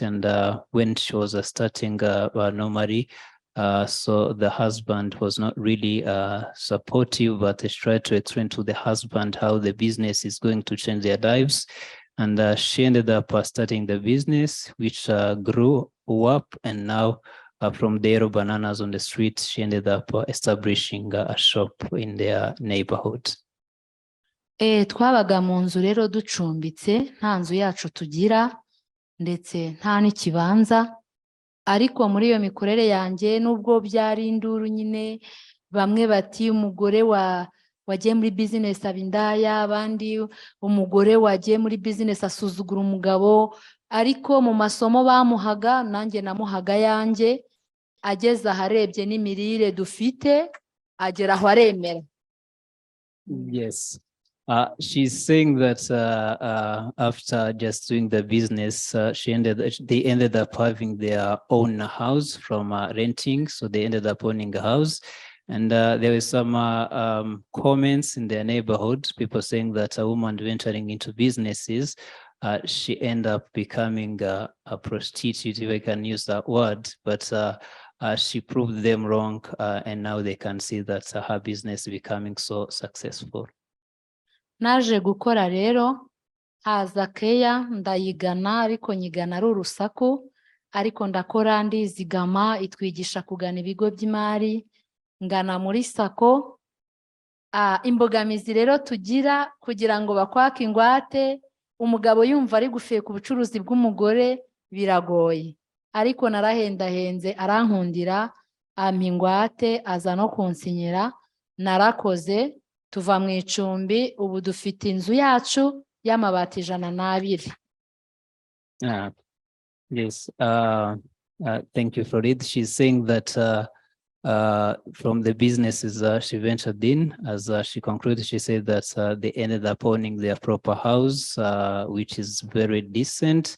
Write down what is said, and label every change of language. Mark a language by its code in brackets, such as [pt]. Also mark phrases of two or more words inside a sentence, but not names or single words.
[en] And when she was starting normally, so the husband was not really supportive, but she tried to explain to the husband how the business is going to change their lives. And she ended up starting the business, which grew up, and now from the yellow bananas on the street, she ended up establishing a shop in their neighborhood. [rw] Twabaga mu nzu rero ducumbitse, nta nzu yacu tugira ndetse nta n'ikibanza. Ariko muri iyo mikorere yanjye, nubwo byari induru nyine, bamwe bati umugore wagiye muri business aba indaya, abandi umugore wagiye muri business asuzugura umugabo, ariko mu masomo bamuhaga nanjye namuhaga yanjye, ageze aharebye n'imirire dufite agera aho aremera. [en] Yes. She's saying that after just doing the business, they ended up having their own house from renting. So they ended up owning a house. And there were some comments in their neighborhood, people saying that a woman venturing into businesses, she ended up becoming a prostitute, if I can use that word, but she proved them wrong, and now they can see that her business is becoming so successful. [rw] Naje gukora rero, haza keya ndayigana, ariko nyigana ari urusaku, ariko ndakora ndizigama, itwigisha kugana ibigo by'imari, ngana muri sako. Imbogamizi rero tugira kugira ngo bakwake ingwate, umugabo yumva ari gufeka ubucuruzi bw'umugore biragoye, ariko narahendahenze arankundira, ampa ingwate aza no kunsinyira, narakoze, tuva mu icumbi, ubu dufite inzu yacu y'amabati 102. [en] Yes, thank you for it. She's saying that from the businesses she ventured in, as she concluded, she said that they ended up owning their proper house, which is very decent.